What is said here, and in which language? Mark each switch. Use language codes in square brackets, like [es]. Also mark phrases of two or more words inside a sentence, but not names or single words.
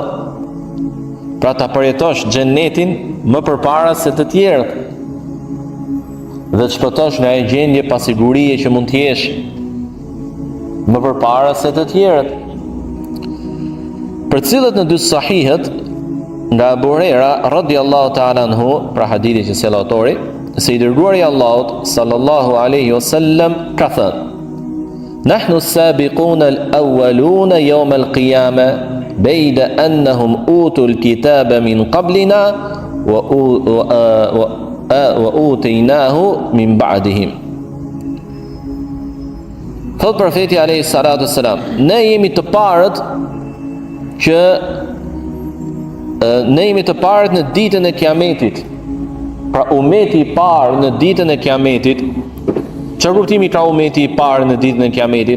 [sq] Pra ta përjetosh xhennetin më përpara se të tjerët. Dhe të shpëtosh nga e gjendje pasigurie që mund të jesh më përpara se të tjerët. Për cilët në dy sahihet nga Abu Huraira [ar] رضي الله تعالى عنه, [sq] pra hadithi që sjell autori, se i dërguari i Allahut [ar] صلى الله عليه وسلم [sq] ka thënë: [ar] نحن السابقون الأولون يوم القيامة بيد أنهم أوتوا الكتاب من قبلنا وأوتيناه من بعدهم. [sq] Thot profeti [ar] عليه الصلاة والسلام, [sq] ne jemi të parët që ne jemi të parët në ditën e Kiametit. Pra umeti i parë në ditën e Kiametit, çfarë kuptimi ka umeti i parë në ditën e Kiametit?